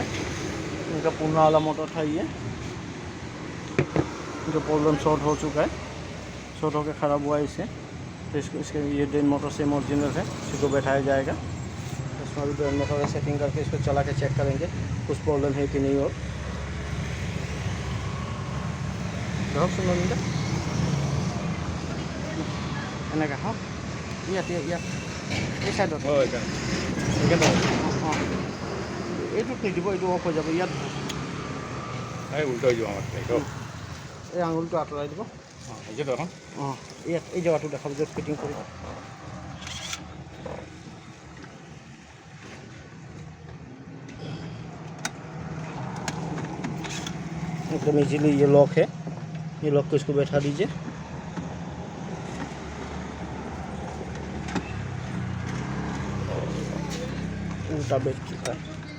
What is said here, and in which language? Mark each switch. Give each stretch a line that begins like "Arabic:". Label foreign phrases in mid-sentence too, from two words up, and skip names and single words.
Hindi: इनका पुराना वाला मोटर था ये, जो प्रॉब्लम सॉल्व हो चुका है, शॉर्ट होकर ख़राब हुआ है इसे। तो इसके ये ड्रेन मोटर सेम ओरिजिनल है, इसी को बैठाया जाएगा। इसमें भी ड्रेन मोटर सेटिंग करके इसको चला के चेक करेंगे कुछ प्रॉब्लम है कि नहीं। और सुनो
Assamese: এনেকা हाँ এই সাইডত এইটোত নিদিব, এইটো অফ হৈ যাব। ইয়াত উল্টো হৈ যাব আমাৰ এই আঙুলটো আঁতৰাই দিব। অঁ ইয়াত এই জেগাটো দেখাব, য'ত ফিটিং কৰিব।
Hindi: एकदम इजीली ये लॉक है, ये लॉक को इसको बैठा दीजिए। उल्टा बैठ चुका है।